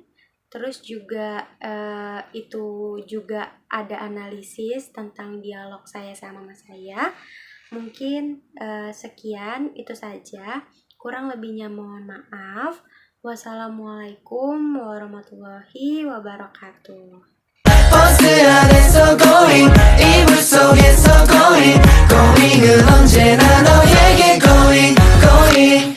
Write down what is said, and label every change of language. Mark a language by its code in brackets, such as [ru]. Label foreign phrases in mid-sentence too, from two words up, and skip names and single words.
[id] Terus juga itu juga ada analisis tentang dialog saya sama mama saya. Mungkin sekian, itu saja. Kurang lebihnya mohon maaf. Wassalamualaikum warahmatullahi wabarakatuh. [ko] 버스 안에서 going 이불 속에서 [en] going going [ko] 은 언제나 너에게 going